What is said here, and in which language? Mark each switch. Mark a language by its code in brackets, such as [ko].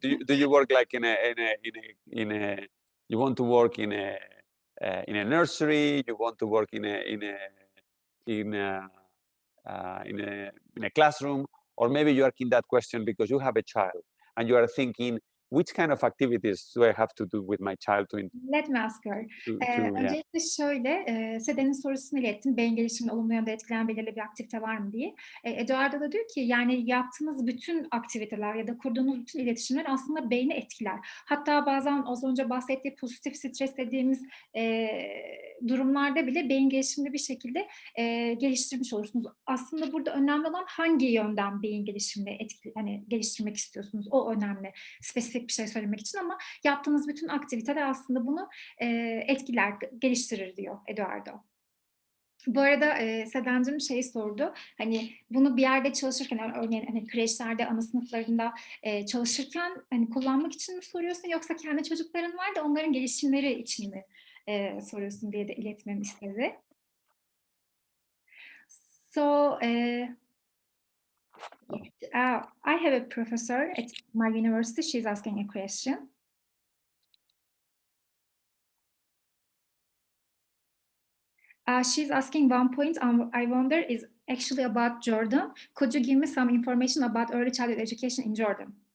[en] Do you work like in a you want to work in a nursery? You want to work in a classroom? Or maybe you are asking that question because you have a child and you are thinking, which kind of activities do I have to do with my child to? Let me ask her. [tr] Öncelikle şöyle, Seda'nın sorusunu ilettim. Beyin gelişimini olumlu yönde etkileyen belirli bir aktivite var mı diye. Eduardo da diyor ki yani yaptığınız bütün aktiviteler ya da kurduğunuz bütün iletişimler aslında beyni etkiler. Hatta bazen az önce bahsettiği pozitif stres dediğimiz durumlarda bile beyin gelişimini bir şekilde geliştirmiş olursunuz. Aslında burada önemli olan hangi yönden beyin gelişimini geliştirmek istiyorsunuz. O önemli. Spesifik bir şey söylemek için ama yaptığınız bütün aktiviteler aslında bunu etkiler, geliştirir diyor Eduardo. Bu arada Sedancığım şeyi sordu, hani bunu bir yerde çalışırken, örneğin hani kreşlerde, ana sınıflarında çalışırken hani kullanmak için mi soruyorsun yoksa kendi çocukların var da onların gelişimleri için mi soruyorsun diye de iletmemi istedi. So [en] I have a professor at my university. She's asking a question. She's asking one point I wonder is actually about Jordan. Could you give me some information about early childhood education in Jordan?